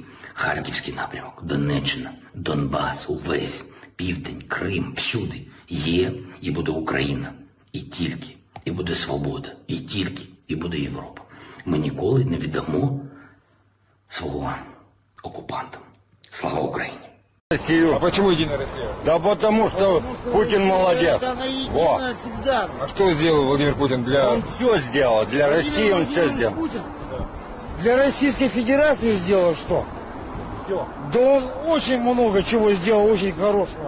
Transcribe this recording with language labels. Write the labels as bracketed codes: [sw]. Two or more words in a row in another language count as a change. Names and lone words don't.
[uk] Харківський напрямок, Донеччина, Донбас, увесь Південь, Крим, всюди є і буде Україна. І тільки, і буде свобода, і тільки, і буде Європа. Ми ніколи не віддамо свого окупантам. Слава Україні! [ru] Россию. А почему Единая Россия? Да потому что Путин молодец. Во. А что сделал Владимир Путин для... Он все сделал. Для России он все сделал. Для Российской Федерации сделал что? Да он очень много чего сделал, очень хорошего.